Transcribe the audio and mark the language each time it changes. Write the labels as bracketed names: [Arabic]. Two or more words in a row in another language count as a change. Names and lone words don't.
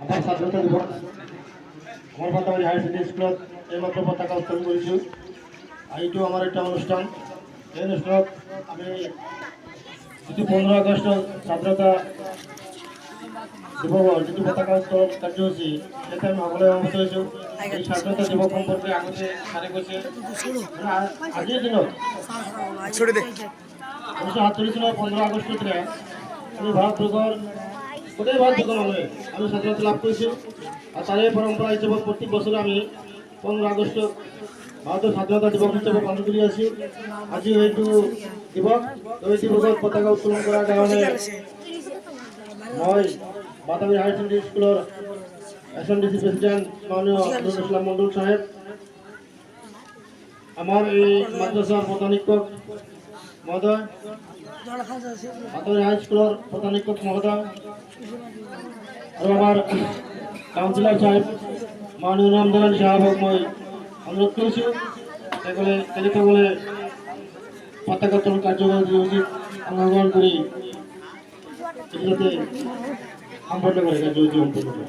[Assamese] স্বাধীনতা দিবস আমার পাতাবাড়ি [English] higher secondary [Assamese] স্কুলত এইমাত্র পতাকা উত্তোলন কৰিছোঁ। এইটো আমাৰ এটা অনুষ্ঠান। এই অনুষ্ঠানত আমি যিটো 15 আগষ্ট স্বাধীনতা দিৱসৰ যিটো পতাকা উত্তোলন কাৰ্যসূচী সেইটো আমি সকলোৱে অৱগত হৈছোঁ। এই স্বাধীনতা দিৱস সম্পৰ্কে আগতে ছাৰে কৈছে আজিৰ দিনত 1947 চনৰ 15 আগষ্টতে আমি ভাৰতবৰ্ষৰ গোটেই ভাৰতবৰ্ষৰ মানুহে আমি স্বাধীনতা লাভ কৰিছোঁ। [Bangla] আর তার পরম্পরা হিসেবে প্রত্যেক বছর আমি 15 আগস্ট ভারতের স্বাধীনতা দিবস হিসেবে পালন করে আছি। [Assamese] আজি এইটো দিবস এই দিবসত পতাকা উত্তোলন [Bangla] করার কারণে [Assamese] মই বাতাবী [English] higher secondary [Assamese] স্কুলের এসএনডিসি প্রেসিডেন্ট মাননীয় নুরুল ইসলাম মন্ডল সাহেব, [Bangla] আমার এই মাদ্রাসার প্রধান শিক্ষক মহোদয়, বাতাবী হাই স্কুলের প্রধান শিক্ষক মহোদয় আর আমার কাউন্সিলর সাহেব মাননীয় রামদান [Assamese] সাহেবক মই অনুরোধ কৰিছোঁ তেখেতসকলে পতাকা উত্তোলন কাৰ্যসূচী অংশগ্ৰহণ কৰি যাতে সম্পন্ন কৰে কাৰ্যসূচী সম্পন্ন কৰে।